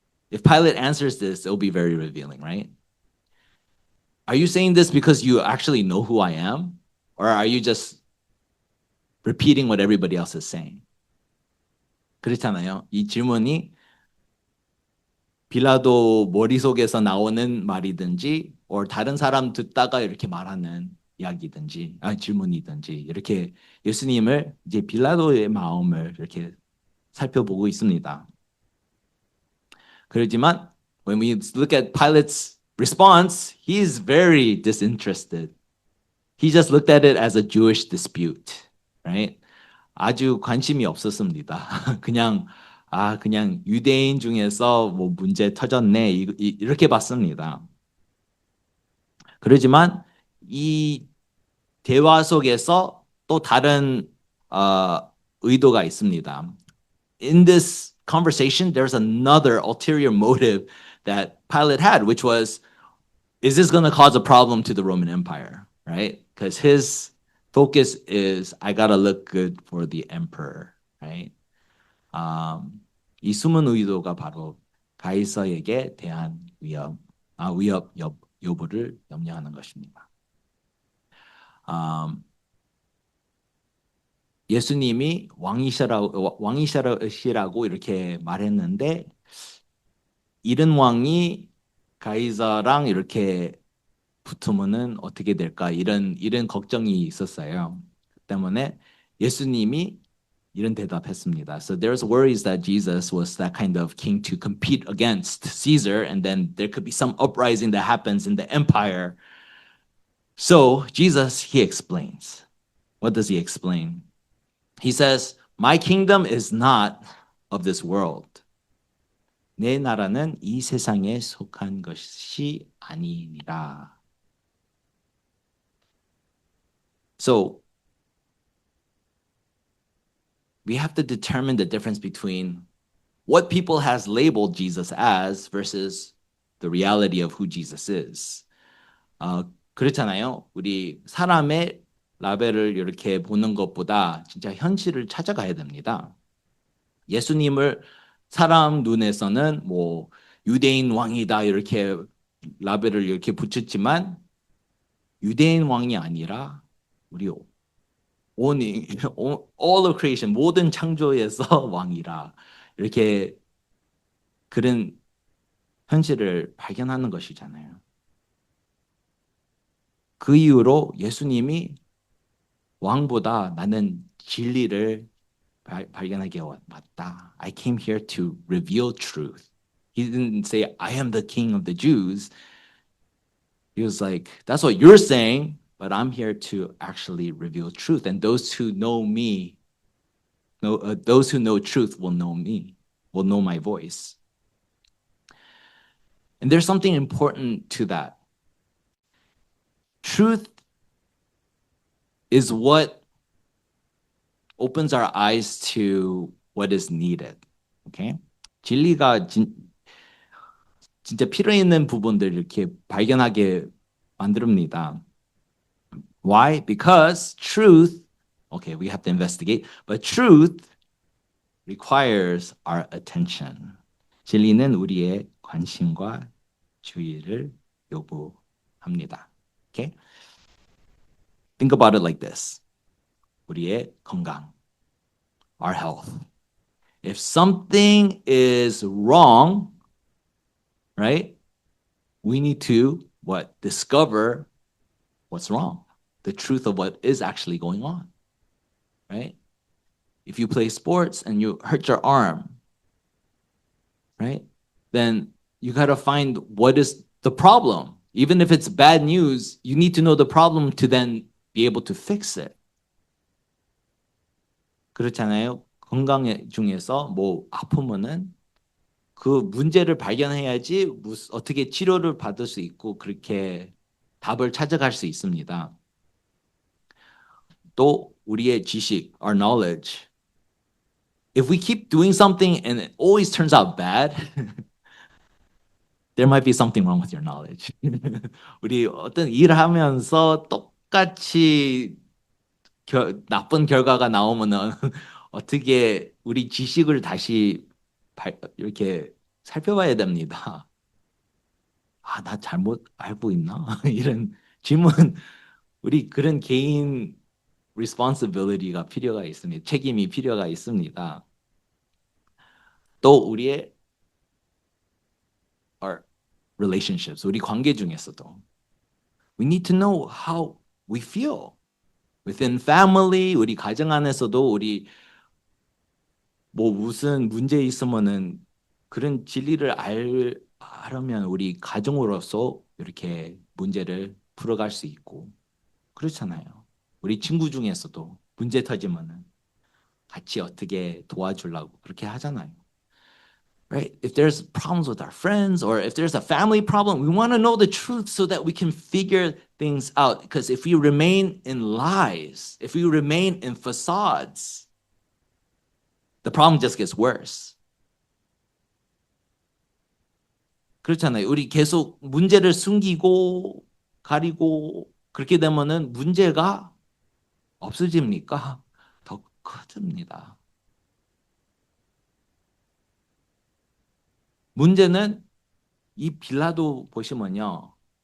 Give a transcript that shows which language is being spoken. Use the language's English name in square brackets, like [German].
[English] If Pilate answers this, it'll be very revealing, right? Are you saying this because you actually know who I am? Or are you just repeating what everybody else is saying? [Korean] 그렇잖아요. 이 질문이 빌라도 머릿속에서 나오는 말이든지 or 다른 사람 듣다가 이렇게 말하는 이야기든지 질문이든지 이렇게 예수님을 이제 빌라도의 마음을 이렇게 살펴보고 있습니다. 그렇지만 [English] when we look at Pilate's response, he is very disinterested. He just looked at it as a Jewish dispute, right? [Korean] 아주 관심이 없었습니다. 그냥 유대인 중에서 뭐 문제 터졌네 이렇게 봤습니다. 그렇지만 이 대화 속에서 또 다른 의도가 있습니다. [English] In this conversation, there's another ulterior motive that Pilate had, which was, is this going to cause a problem to the Roman Empire, right? Because his focus is, I got to look good for the emperor, right? [Korean] 이 숨은 의도가 바로 가이서에게 대한 위협 여부를 염려하는 것입니다. 예수님이 왕이시라고 이렇게 말했는데 이른 왕이 가이사랑 이렇게 붙으면은 어떻게 될까 이런 걱정이 있었어요. 그 때문에 예수님이 이런 대답했습니다. [English] So there's worries that Jesus was that kind of king to compete against Caesar, and then there could be some uprising that happens in the empire. So Jesus, he explains. What does he explain? He says, "My kingdom is not of this world." [Korean] 내 나라는 이 세상에 속한 것이 아니니라. [English] So we have to determine the difference between what people has labeled Jesus as versus the reality of who Jesus is. [Korean] 그렇잖아요. 우리 사람의 라벨을 이렇게 보는 것보다 진짜 현실을 찾아가야 됩니다. 예수님을 사람 눈에서는 뭐 유대인 왕이다 이렇게 라벨을 이렇게 붙였지만 유대인 왕이 아니라 우리 온 [English] all of creation [Korean] 모든 창조에서 왕이라 이렇게 그런 현실을 발견하는 것이잖아요. 그 이후로 예수님이 왕보다 나는 진리를 발견하게 왔다. [English] I came here to reveal truth. He didn't say I am the king of the Jews. He was like, that's what you're saying, but I'm here to actually reveal truth. And those who know me, those who know truth will know me, will know my voice. And there's something important to that. Truth is what opens our eyes to what is needed. Okay? [Korean] 진리가 진짜 필요 있는 부분들 이렇게 발견하게 만듭니다. [English] Why? Because truth, okay, we have to investigate, but truth requires our attention. [Korean] 진리는 우리의 관심과 주의를 요구합니다. [English] Okay? Think about it like this. [Korean] 우리의 건강, [English] our health. If something is wrong, right? We need to what? Discover what's wrong. The truth of what is actually going on. Right? If you play sports and you hurt your arm, right? Then you got to find what is the problem. Even if it's bad news, you need to know the problem to then be able to fix it. [Korean] 그렇잖아요. 건강 중에서 뭐 아프면은 그 문제를 발견해야지 어떻게 치료를 받을 수 있고 그렇게 답을 찾아갈 수 있습니다. 또 우리의 지식, [English] our knowledge. If we keep doing something and it always turns out bad, there might be something wrong with your knowledge. [Korean] 우리 어떤 일을 하면서 똑같이 나쁜 결과가 나오면은 어떻게 우리 지식을 다시 이렇게 살펴봐야 됩니다. 아, 나 잘못 알고 있나? 이런 질문, 우리 그런 개인 responsibility가 필요가 있습니다. 책임이 필요가 있습니다. 또 우리의 [English] our relationships, [Korean] 우리 관계 중에서도 [English] we need to know how we feel. Within family, [Korean] 우리 가정 안에서도 우리 뭐 무슨 문제 있으면은 그런 진리를 알면 우리 가정으로서 이렇게 문제를 풀어갈 수 있고 그렇잖아요. 우리 친구 중에서도 문제 터지면은 같이 어떻게 도와주려고 그렇게 하잖아요. [English] right? If there's problems with our friends or if there's a family problem, we want to know the truth so that we can figure things out. Because if we remain in lies, if we remain in facades, the problem just gets worse. [Korean] 그렇잖아요. 우리 계속 문제를 숨기고 가리고 그렇게 되면은 문제가 없어집니까? 더 커집니다. 문제는 이 빌라도 보시면요.